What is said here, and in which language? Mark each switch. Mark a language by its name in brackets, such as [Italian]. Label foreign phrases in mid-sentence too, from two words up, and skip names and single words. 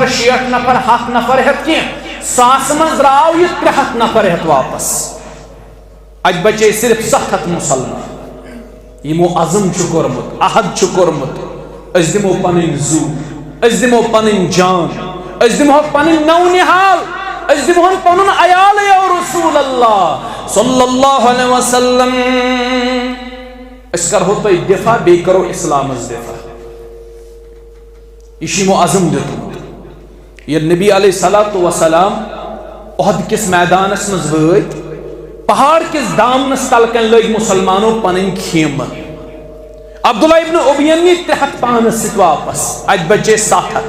[Kashmiri] 60 نفر 100 نفر ہٮ۪تھ کینٛہہ، 100 منٛز درٛاو یہِ 300 نفر ہٮ۪تھ واپس، اتہِ بچے صرف 700 مسلمان یِمو عزم چھُ کوٚرمُت، عہد چھُ کوٚرمُت أسۍ دِمو پنٕنۍ زُو، أسۍ دِمو پنٕنۍ جان، أسۍ دِمہوکھ پنٕنۍ نو نِہال، أسۍ دِمہون پنُن عیال [Arabic] یا رسول اللہ صلی اللہ علیہ وسلم، [Kashmiri] أسۍ کرہو تۄہہِ دفاع بیٚیہِ کرو اسلامس دفاع، یہ چھُ یِمو عزم دیُتمُت۔ ییٚلہِ نبی [Arabic] علیہ الصلوۃ والسلام [Kashmiri] احد کس میدانس منٛز وٲتۍ، پہاڑ کس دامنس تل کن لٔگۍ مسلمانو پنٕنۍ خیمہٕ، عبداللہ ابن ابیَن نی 300 پانس سۭتۍ واپس، اتہِ بچے 700۔